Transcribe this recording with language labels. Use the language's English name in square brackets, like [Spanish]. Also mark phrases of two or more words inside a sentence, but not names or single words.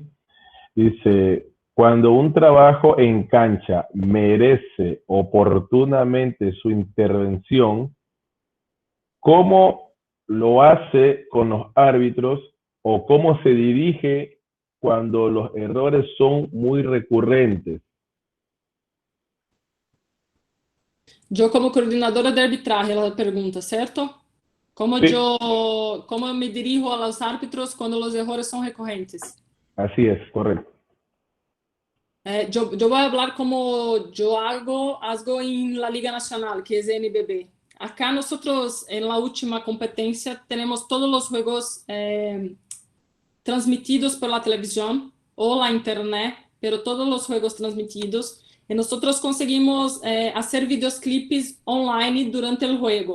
[Spanish] Dice, cuando un trabajo en cancha merece oportunamente su intervención, ¿cómo lo hace con los árbitros o cómo se dirige cuando los errores son muy recurrentes? [Portuguese] Eu, como coordenadora de arbitragem, ela pergunta, certo? Como [Spanish] Sí. [Portuguese] eu me dirijo [Spanish] a los árbitros [Portuguese] quando os errores são recorrentes? [Spanish] Así es, correcto. [Portuguese] Eu vou falar como eu hago [Spanish] em la Liga Nacional, [Portuguese] que é NBB. [Spanish] Acá nosotros, en la última competencia, tenemos todos los juegos transmitidos por la televisión o la internet, pero todos los juegos transmitidos. Y nosotros conseguimos hacer videoclips online durante el juego.